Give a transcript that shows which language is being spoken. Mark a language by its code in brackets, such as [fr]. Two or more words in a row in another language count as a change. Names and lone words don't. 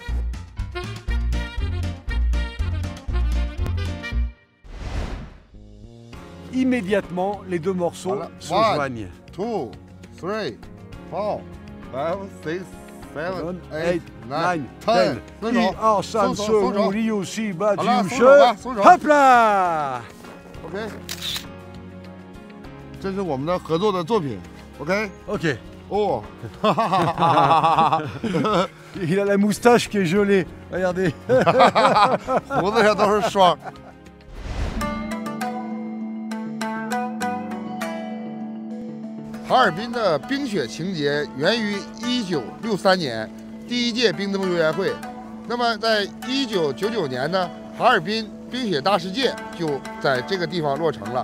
[fr] Immédiatement, les deux morceaux se joignent. 2, 3, 4, 5, 6, 7, 8, 9, 10. 1, 2, 3, 4, 5, 6, 7, 8, 9, 10. Hop là! [zh] OK。这是我们的合作的作品 OK OK. Oh. [fr] Il a la moustache qui est gelée. Regardez. [zh] 胡子上都是霜。哈尔滨的冰雪情节源于1963年第一届冰灯游园会。那么在1999年呢，哈尔滨冰雪大世界就在这个地方落成了。